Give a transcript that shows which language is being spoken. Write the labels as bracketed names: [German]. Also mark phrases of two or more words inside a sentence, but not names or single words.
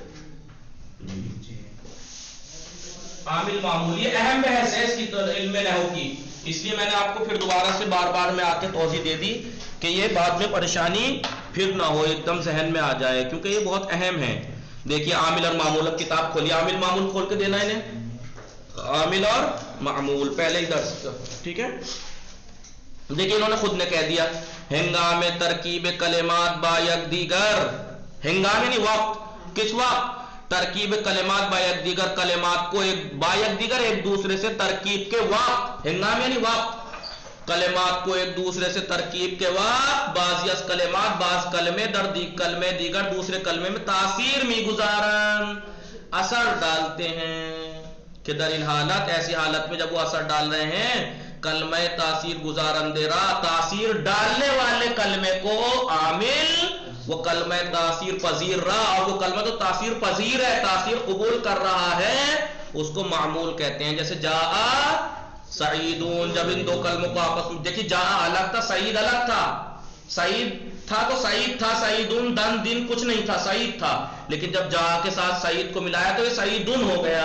[Urdu] عامل معمول، یہ اہم بحث ہے اس کی علم نحو کی، اس لیے میں نے آپ کو پھر دوبارہ سے بار بار میں آ کے توضیح دے دی کہ یہ بعد میں پریشانی پھر نہ ہو، ایک دم ذہن میں آ جائے، کیونکہ یہ بہت اہم ہے۔ دیکھیے عامل اور معمول، اب کتاب کھولیے، عامل معمول کھول کے دینا انہیں، عامل اور معمول پہلے ہی درس کا، ٹھیک ہے؟ دیکھیے انہوں نے خود نے کہہ دیا، [Persian] ہنگام ترکیب کلمات با یک دیگر، [Urdu] ہنگام یعنی وقت، کس وقت؟ [Persian] ترکیب کلمات با یک دیگر، [Urdu] کلمات کو [Persian] با یک دیگر [Urdu] ایک دوسرے سے ترکیب کے وقت، ہنگام یعنی وقت، کلمات کو ایک دوسرے سے ترکیب کے وقت، [Persian] بعضی از کلمات، [Urdu] بعض کلمے [Persian] در کلمے دیگر [Urdu] دوسرے کلمے میں [Persian] تاثیر می گزارن، [Urdu] اثر ڈالتے ہیں، [Persian] کہ در ان حالت، [Urdu] ایسی حالت میں جب وہ اثر ڈال رہے ہیں، [Persian] کلمہ تاثیر گزارندے را، [Urdu] تاثیر ڈالنے والے کلمے کو عامل، وہ [Persian] کلمہ تاثیر پذیر را، [Urdu] اور وہ کلمہ تو تاثیر پذیر ہے، تاثیر قبول کر رہا ہے، اس کو معمول کہتے ہیں۔ جیسے [Arabic] جاء سعیدون، [Urdu] جب ان دو کلموں کو آپس میں، دیکھیے جاء الگ تھا، سعید الگ تھا، سعید تھا تو سعید تھا، سعیدون دن کچھ نہیں تھا، سعید تھا، لیکن جب جاء کے ساتھ سعید کو ملایا تو یہ سعیدون ہو گیا۔